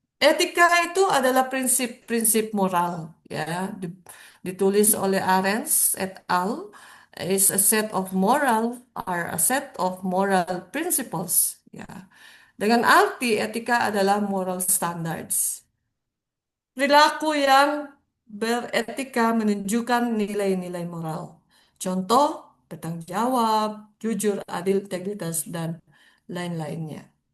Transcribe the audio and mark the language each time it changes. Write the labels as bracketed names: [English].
[Indonesian] Etika itu adalah prinsip-prinsip moral, ya. Ditulis oleh Arendt et al. [English] Is a set of moral are a set of moral principles, ya. [Indonesian] Dengan arti etika adalah moral standards. Perilaku yang beretika menunjukkan nilai-nilai moral. Contoh, bertanggung jawab, jujur, adil, integritas, dan lain-lainnya.